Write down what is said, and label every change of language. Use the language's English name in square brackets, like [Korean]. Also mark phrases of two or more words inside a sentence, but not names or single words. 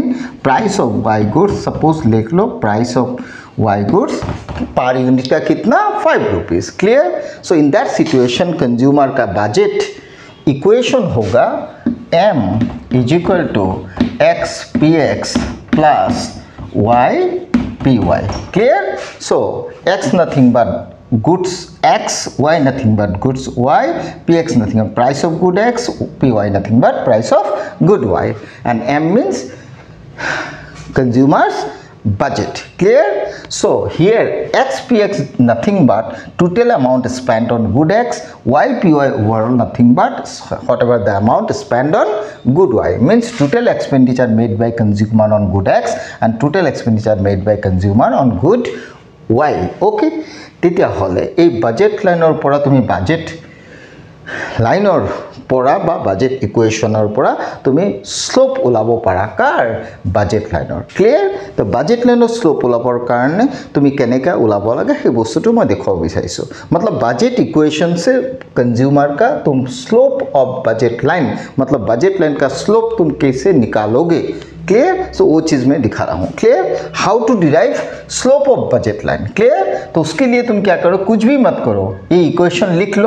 [English] price of Y goods, [Hindi] सपोज लिख लो [English] price of Y goods per unit [Hindi] का कितना ₹5। क्लियर? [English] so in that situation consumer [Hindi] का [English] budget equation [Hindi] होगा [English] m is equal to x p x plus y p y. [Hindi] क्लियर? [English] so x nothing but goods x, y nothing but goods y, px nothing but price of good x, py nothing but price of good y, and m means consumers budget. Clear? So here x px nothing but total amount spent on good x, y py overall nothing but whatever the amount spent on good y, means total expenditure made by consumer on good x and total expenditure made by consumer on good y. [Assamese] Okay, তেতিয়া হলে এই বাজেট লাইনৰ পৰা তুমি বাজেট লাইনৰ পৰা বা [English] budget equation [Assamese] পৰা তুমি স্লোপ ওলাব পাৰা কাৰ বাজেট লাইনৰ। ক্লিয়াৰ? তো বাজেট লাইনৰ স্লোপ ওলাবৰ কাৰণে তুমি কেনেকৈ ওলাব লাগে সেই বস্তুটো মই দেখাব বিচাৰিছোঁ। [Hindi] मतलब [English] budget equation [Hindi] से कंज्यूमर का तुम [English] slope of budget line, [Hindi] मतलब [English] budget line [Hindi] का स्लोप तुम कैसे निकालोगे। क्लियर? सो वो चीज़ मैं दिखा रहा हूँ। क्लियर? [English] how to derive slope of budget line. [Hindi] क्लियर? तो उसके लिए तुम क्या करो, कुछ भी मत करो, ये इक्वेशन लिख लो।